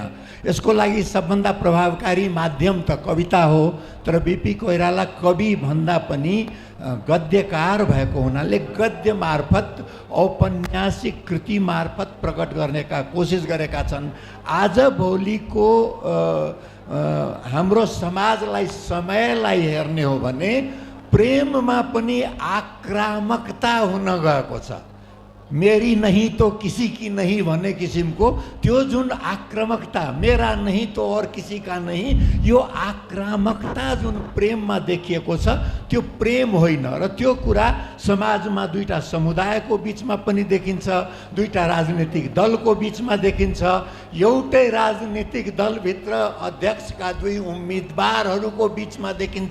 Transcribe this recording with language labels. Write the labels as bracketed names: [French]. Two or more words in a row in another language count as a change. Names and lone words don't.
[Nepali] यसको लागि सबभन्दा प्रभावकारी माध्यम त कविता हो, तर बिपी कोइराला कवि भन्दा पनि गद्यकार भएको हुनाले गद्य मार्फत औपन्यासिक कृति मार्फत प्रकट गर्नेका कोसिस गरेका छन्। आजभोलिको हाम्रो समाजलाई समयलाई हेर्ने हो भने प्रेममा पनि आक्रामकता हुन गएको छ। [Hindi] मेरी नहीं तो किसी की नहीं [Nepali] भन्ने किसिमको त्यो जुन आक्रामकता, [Hindi] मेरा नहीं तो और किसी का नहीं, [Nepali] यो आक्रामकता जुन प्रेममा देखिएको छ त्यो प्रेम होइन। र त्यो कुरा समाजमा दुईटा समुदायको बिचमा पनि देखिन्छ, दुईटा राजनीतिक दलको बिचमा देखिन्छ, एउटै राजनीतिक दलभित्र अध्यक्षका दुई उम्मेदवारहरूको बिचमा देखिन्छ।